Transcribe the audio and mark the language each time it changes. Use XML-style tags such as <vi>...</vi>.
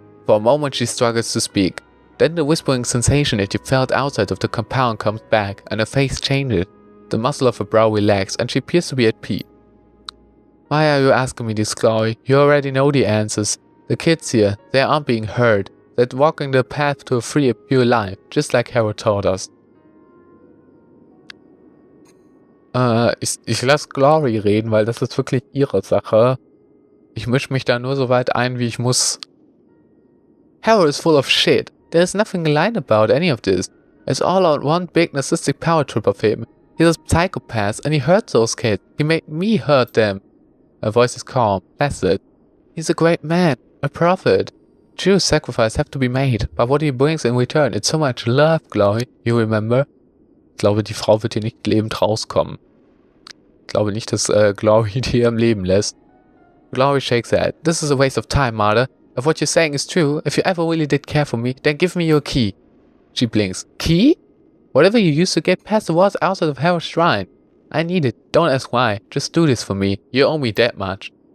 <en>For a moment she struggles to speak. Then the whispering sensation that you felt outside of the compound comes back, and her face changes. The muscle of her brow relaxes, and she appears to be at peace. Why are you asking me this, Glory? You already know the answers. The kids here, they aren't being heard. They're walking the path to a free and pure life, just like Harold taught us.</en> <de>Ich lasse Glory reden, weil das ist wirklich ihre Sache. Ich mische mich da nur so weit ein, wie ich muss.</de> <en>Harold is full of shit. There's nothing lying about any of this. It's all on one big narcissistic power trip of him. He's a psychopath and he hurt those kids. He made me hurt them. Her voice is calm, placid. He's a great man, a prophet. True sacrifices have to be made, but what he brings in return, it's so much love, Glory. You remember?</en> <de>Ich glaube, die Frau wird hier nicht lebend rauskommen. Ich glaube nicht, dass Glory die hier am Leben lässt.</de> <en>Glory shakes her head. This is a waste of time, Marta. If what you're saying is true, if you ever really did care for me, then give me your key. She blinks. Key? Whatever you used to get past the walls outside of Harold's shrine. I need it. Don't ask why. Just do this for me. You owe me that much.</en>